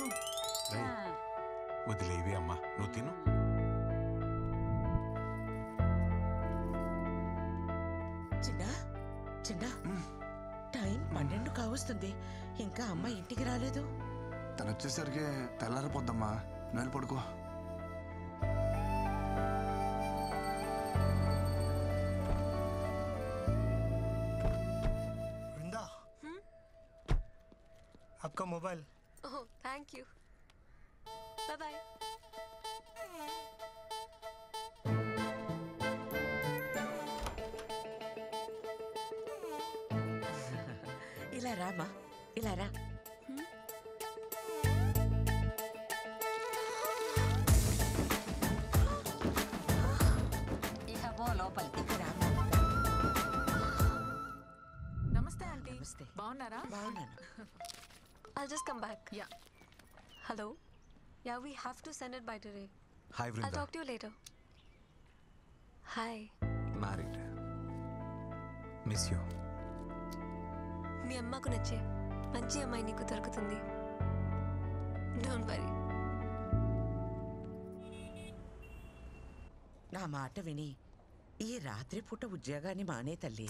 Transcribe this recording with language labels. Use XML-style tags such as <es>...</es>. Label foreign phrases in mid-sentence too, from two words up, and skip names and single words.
<te>వదిలేవి అమ్మా, నువ్వు తిను. చిన్న చిన్న టైం కావస్తుంది, ఇంకా అమ్మ ఇంటికి రాలేదు. తను వచ్చేసరికి తెల్లారిపోద్దమ్మా. నువ్వు వెళ్ళి పడుకో.</te> <hi>वृंदा, आपका मोबाइल।</hi> <en>Oh thank you, bye bye.</en> <te>ఇలా రామా, ఇలా రా. ఇక పో లోపలికి. నమస్తే ఆంటీ. నమస్తే. బాగున్నారా? బాగున్నాను.</te> <en>I'll just come back. Yeah. Hello? Yeah, we have to send it by today. హాయ్ I'll వృంద. talk to you later. Hi. మ్యారీడ్. miss you.</en> <te>మీ అమ్మకు నచ్చే మంచి అమ్మాయి నీకు దొరుకుతుంది.</te> <en>don't worry.</en> <te>నా మాట విని ఈ రాత్రి పూట ఉద్యోగాన్ని మానే తల్లి.</te>